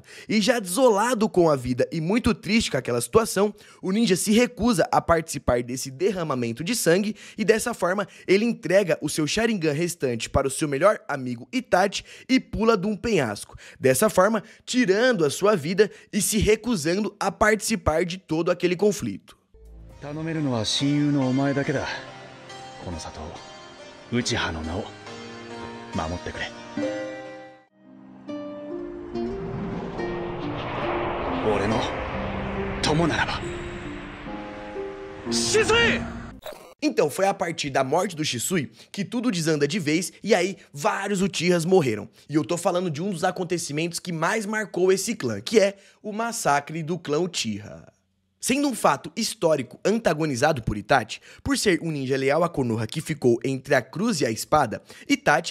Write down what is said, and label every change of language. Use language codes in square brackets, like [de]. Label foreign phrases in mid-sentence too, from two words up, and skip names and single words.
[pt] E já desolado com a vida e muito triste com aquela situação, o ninja se recusa a participar desse derramamento de sangue e dessa forma ele entrega o seu Sharingan restante para o seu melhor amigo Itachi e pula de um penhasco, dessa forma tirando a sua vida e se recusando a participar de todo aquele conflito. [ja] 頼めるのは親友のお前だけだ。この里を、内葉の名を守ってくれ。俺の友ならば。Shisui! [pt] Então, foi a partir da morte do Shisui que tudo desanda de vez e aí vários Uchihas morreram. E eu tô falando de um dos acontecimentos que mais marcou esse clã, que é o massacre do clã Uchiha. Sendo um fato histórico antagonizado por Itachi, por ser um ninja leal a Konoha que ficou entre a cruz e a espada, Itachi